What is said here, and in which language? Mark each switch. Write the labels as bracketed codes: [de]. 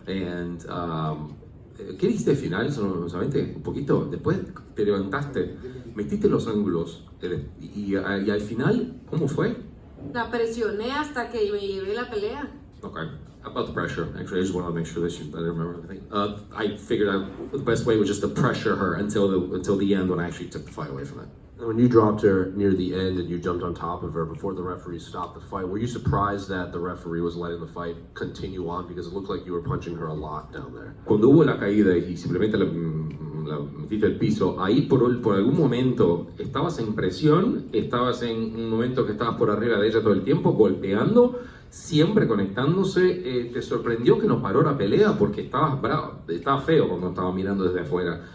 [es] And ¿qué dijiste al final? Solamente un poquito. Después te levantaste, metiste los ángulos y al final, ¿cómo fue? La presioné hasta que me llevé la pelea. [en] Okay. About the pressure, actually, I just wanted to make sure that I didn't remember anything. I figured out the best way was just to pressure her until the end when I actually took the fight away from her. When you dropped her near the end and you jumped on top of her before the referee stopped the fight, were you surprised that the referee was letting the fight continue on? Because it looked like you were punching her a lot down there. [es] Cuando hubo la caída y simplemente la metiste al piso, ahí por algún momento estabas en presión, estabas en un momento que estabas por arriba de ella todo el tiempo, golpeando, siempre conectándose. ¿Te sorprendió que no paró la pelea? Porque estabas bravo, estaba feo cuando estaba mirando desde afuera.